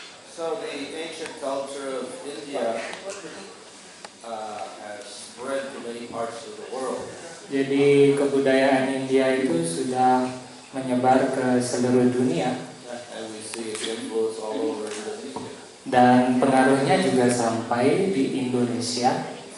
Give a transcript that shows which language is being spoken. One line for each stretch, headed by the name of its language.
English: So the ancient culture of India has spread to many parts of the world.
Indonesian: Jadi kebudayaan India itu sudah menyebar ke seluruh dunia.
English: And we see its influence all over Indonesia.
Indonesian: Dan pengaruhnya juga sampai di Indonesia.